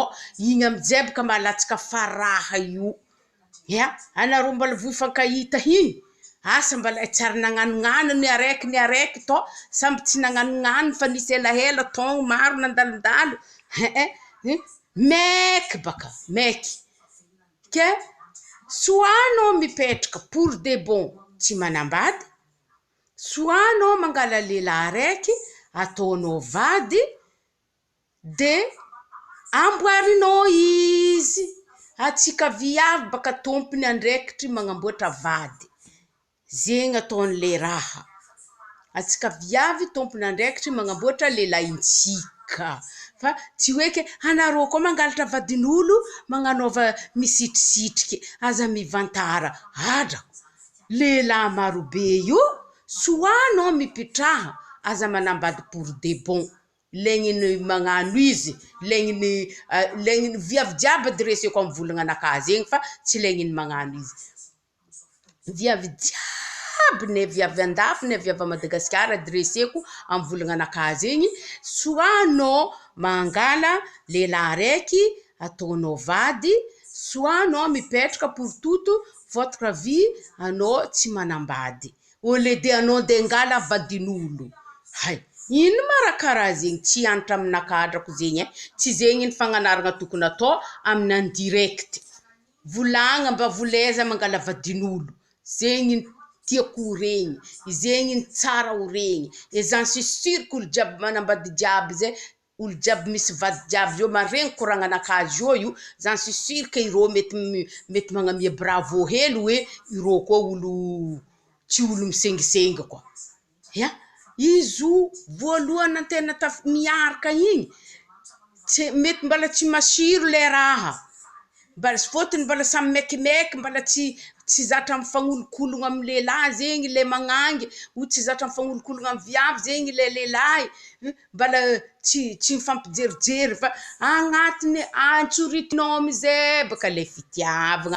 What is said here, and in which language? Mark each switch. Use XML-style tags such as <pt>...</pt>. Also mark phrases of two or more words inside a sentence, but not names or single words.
<mg>Igny amizay baka malatsaka faraha io. Ya, anareo mbala voafankahita igny. Asa mbala tsary nagnanognano ny araiky to. Samby tsy nagnanognano fa nisy elaela taogno maro nandalondalo. Maiky baka, maiky. Ke, soit anao mipetraka</mg> <fr>pour de bon,</fr> <mg>tsy manambady. Soit anao mangala lehilahy raiky, ataonao vady, de amboarinao izy. Atsika viavy baka tompony andraikitry magnamboatra vady. Zegny ataon'le raha. Atsika viavy tompony andraikitry magnamboatra lehilahintsika. Fa tsy hoeke anareo koa mangalatra vadin'olo, magnanaova misitrisitriky, aza mivantara. Adra, lehilahy marobe io, soit anao mipitraha, aza manambady</mg> <fr>pour de bon.</fr> <mg>Legniny magnano izy, legniny viavy jiaby adreseko amin'ny volagna anakahy zegny fa tsy legniny magnano izy. Viavy jiaby ne viavy andafy ne viavy Madagasikara adreseko amin'ny volagna anakahy zegny, soit anao mangala lehilahy raiky ataonao vady, soit anao mipetraka</mg> <fr>pour toute votre vie</fr> <mg>anao tsy manambady.</mg> <fr>Au lieu de</fr> <mg>anao nde ngala vadin'olo. Hay, ino ma raha karaha zegny? Tsy antitra aminakadrako zegny e. Tsy zegny ny fagnanarana tokony atao amin'ny</mg> <fr>en direct.</fr> <mg>Volagna mba volaiza mangala vadin'olo. Zegny ny tiako ho regny. Zegny ny tsara ho regny.</mg> <fr>Et j'en suis sûr que</fr> <mg>olo jiaby manambady jiaby zay, olo jiaby misy vady jiaby io, maregny koragna anakazy io,</mg> <fr>j'en suis sûr que</fr> <mg>irô mety magnamia bravo helo hoe irô koa olo tsy olo misengisengy koa. Ya, izo voalohany antena miaraka igny, mety mbala tsy masiro le raha. Fôtony mbala samy mekimeky, mbala tsy tsy zatra mifagnolo-kologna amy lehilahy zegny le magnangy, o tsy zatra mifagnolo-kologna amy viavy zegny le lehilahy, mbala tsy mifampijerijery fa agnatiny antsoritinao amizay baka le fitiavagna.</mg>